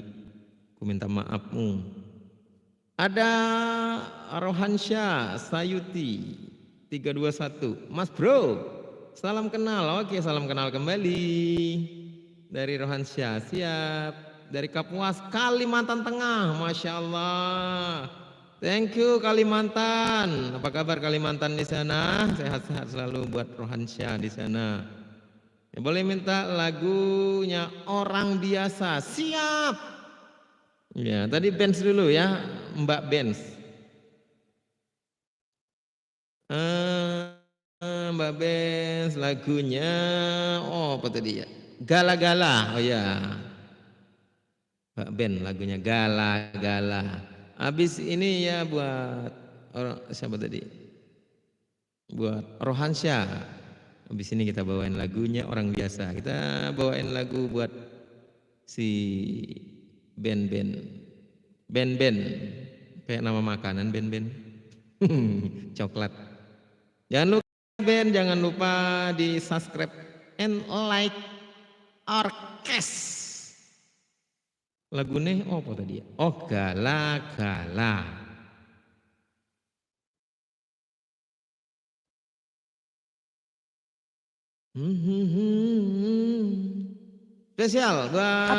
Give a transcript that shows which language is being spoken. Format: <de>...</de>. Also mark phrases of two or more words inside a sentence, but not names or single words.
<id>Aku minta maafmu. Ada Rohansyah Sayuti 321. Mas Bro, salam kenal. Oke, salam kenal kembali. Dari Rohansyah, siap. Dari Kapuas, Kalimantan Tengah,</id> <ar>Masya Allah.</ar> <en>Thank you Kalimantan.</en> <id>Apa kabar Kalimantan di sana? Sehat-sehat selalu buat Rohansyah di sana. Ya, boleh minta lagunya Orang Biasa. Siap. Ya, tadi Benz dulu ya, Mbak Benz. Mbak Benz lagunya, oh apa tadi ya? Gala-gala. Oh ya. Mbak Ben lagunya Gala-gala. Habis ini ya buat siapa tadi? Buat Rohansyah. Habis ini kita bawain lagunya Orang Biasa. Kita bawain lagu buat si Ben. Kayak nama makanan Ben. Coklat. Jangan lupa Ben, jangan lupa di</id> <en>subscribe and like</en> <id>Orkes. Lagu nih oh apa tadi ya? Oh Gala-gala. Spesial buat</id>